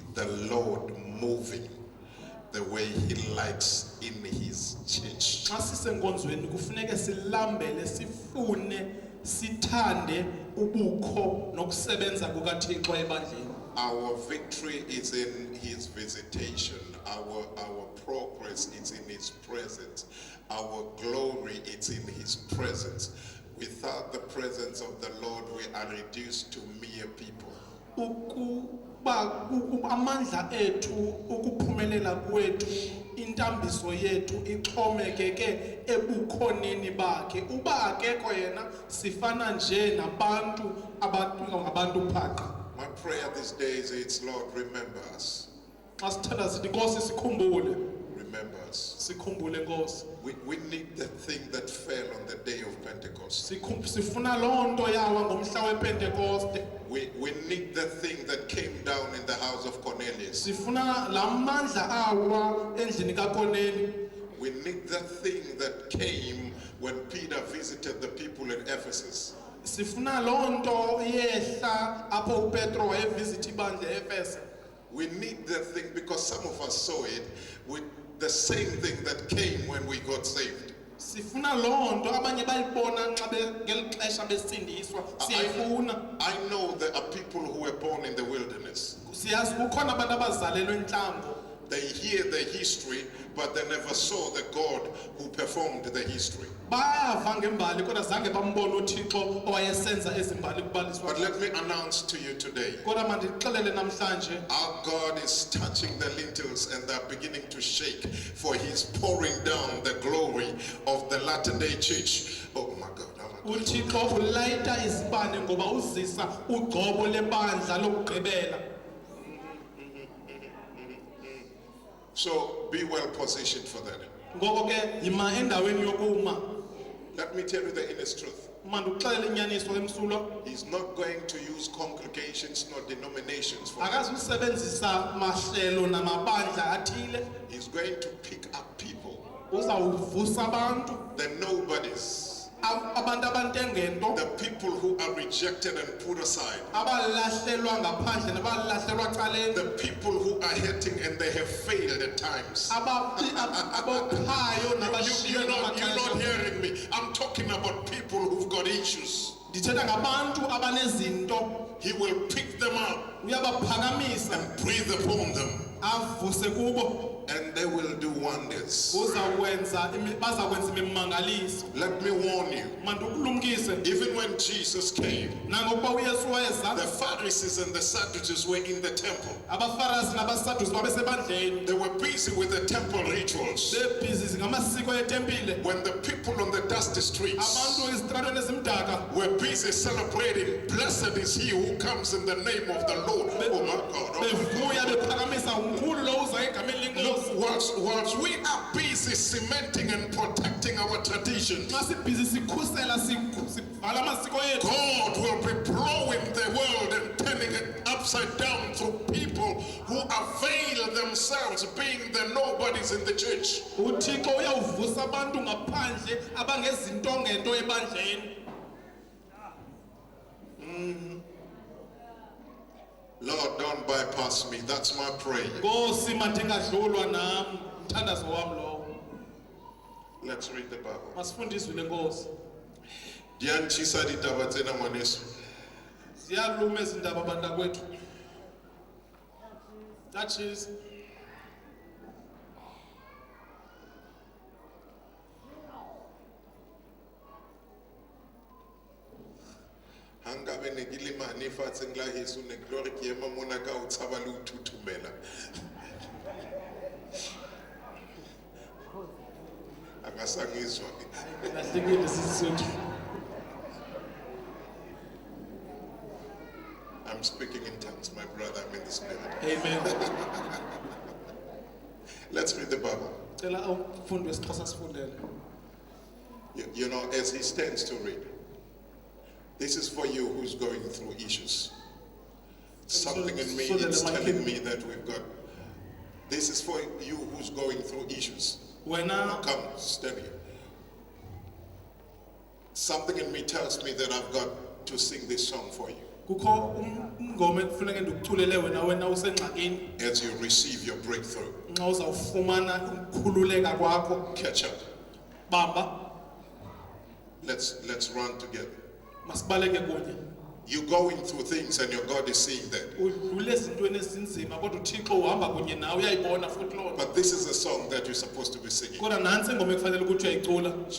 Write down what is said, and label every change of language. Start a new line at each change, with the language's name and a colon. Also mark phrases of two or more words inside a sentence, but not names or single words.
English: the Lord moving the way He likes in His church.
Xhosa: Xa sisenkonzweni kufuneka silambele sifune sithande ubukho nokusebenza kukaThixo ebandleni.
English: Our victory is in His visitation. Our progress is in His presence. Our glory is in His presence. Without the presence of the Lord, we are reduced to mere people.
Xhosa: Amandla ethu ukuphumelela kwethu intambiso yethu ixhomekeke ebukhoneni bakhe. Uba akekho yena sifana nje nabantu ngabantu phaqa.
English: My prayer these days is, Lord, remember us.
Xhosa: Xa sithatha sithi Nkosi sikhumbule.
English: Remember us.
Xhosa: Sikhumbule Nkosi.
English: We need the thing that fell on the day of Pentecost.
Xhosa: Sifuna loo nto yawa ngomhla wePentecoste.
English: We need the thing that came down in the house of Cornelius.
Xhosa: Sifuna la mandla awa endlini kaKoneli.
English: We need the thing that came when Peter visited the people in Ephesus.
Xhosa: Sifuna loo nto yehla apho uPetro wayevisit ibandla eEfese.
English: We need the thing because some of us saw it with the same thing that came when we got saved.
Xhosa: Sifuna loo nto abanye bayibona nxa ngeli xesha besindiswa. Siyayifuna.
English: I know there are people who were born in the wilderness.
Xhosa: Siyazi kukhona abantu abazalelwe entlango.
English: They hear the history, but they never saw the God who performed the history.
Xhosa: Bayava ngembali kodwa zange bambone uThixo owayesenza ezimbali kubaliswa.
English: But let me announce to you today,
Xhosa: Kodwa mandixelele namhlanje,
English: our God is touching the lintels and they're beginning to shake, for He's pouring down the glory of the Latter-day Church. Oh my God.
Xhosa: uThixo ulayita izibane ngoba uzisa ugcobo lebandla lokugqibela.
English: So be well positioned for that.
Xhosa: Ngoko ke yima endaweni yokuma.
English: Let me tell you the honest truth.
Xhosa: Mandixelele inyaniso emsulo.
English: He's not going to use congregations nor denominations for that.
Xhosa: Akazusebenzisa mahlelo namabandla athile.
English: He's going to pick up people,
Xhosa: Uzawuvusa abantu.
English: the nobodies,
Xhosa: Abantu abantengento.
English: the people who are rejected and put aside,
Xhosa: Abalahlelwa ngaphandle nabalahlelwa caleni.
English: the people who are hurting and they have failed at times.
Xhosa: Abophayo
English: You're
Xhosa: nabashiywe
English: not
Xhosa: ngamaxesha.
English: hearing me. I'm talking about people who've got issues.
Xhosa: Ndithetha ngabantu abanezinto.
English: He will pick them up
Xhosa: Uyabaphakamisa
English: and breathe upon them,
Xhosa: avuse kubo.
English: and they will do wonders.
Xhosa: Bazakwenza imimangaliso.
English: Let me warn you,
Xhosa: Mandukulumkise
English: even when Jesus came,
Xhosa: nangokuba uYesu wayeza.
English: the Pharisees and the Sadducees were in the temple.
Xhosa: Abafarisi nabaSadusi babesebandleni.
English: They were busy with the temple rituals.
Xhosa: Bebhizi ngamasiko etempile.
English: When the people on the dusty streets
Xhosa: Abantu ezitratweni ezimdaka
English: were busy celebrating, blessed is he who comes in the name of the Lord. Oh my God.
Xhosa: bevuya bephakamisa uNkulu lo uza egameni lenkosi.
English: Whilst we are busy cementing and protecting our traditions,
Xhosa: Xa sibhizi sikhusela sivala amasiko ethu.
English: God will be blowing the world and turning it upside down through people who avail themselves being the nobodies in the church.
Xhosa: uThixo uyawuvusa abantu ngaphandle abangezinto ngento ebandleni.
English: Lord, don't bypass me. That's my prayer.
Xhosa: Nkosi mandingadlulwa nami umthandazo wami lowo.
English: Let's read the Bible.
Xhosa: Masifundiswe lenkosi.
Southern Sotho: Diyanchisa ditaba tsena ngwaneso.
Xhosa: Ziyaluma ezindaba bantakwethu.
English: That is
Southern Sotho: Hangabe nekilimani fatse ngla Yesu ne glory ke ema mona ka o tshaba le o thuthumela.
Xhosa: Akasangizwa. lahlekile sisizothu.
English: I'm speaking in tongues, my brother. I'm in the spirit. Amen. Let's read the Bible.
Xhosa: Cela umfundi wesiXhosa sifundele.
English: You know, as he stands to read, this is for you who's going through issues. Something in me is telling me that we've got. This is for you who's going through issues.
Xhosa: Wena
English: Come, stand here. Something in me tells me that I've got to sing this song for you.
Xhosa: kukho umngoma ekufuneka ndikuculele wena usengxakini
English: as you receive your breakthrough.
Xhosa: nxa uzawufumana ukukhululeka kwakho.
English: Catch up.
Xhosa: Bamba,
English: Let's run together.
Xhosa: masibaleke kunye.
English: You're going through things and your God is seeing that.
Xhosa: Udlule ezintweni ezinzima kodwa uThixo uhamba kunye nawe uyayibona futhi loo nto.
English: But this is a song that you're supposed to be singing.
Xhosa: Kodwa nantsi ingoma ekufanele ukuthi uyayicula.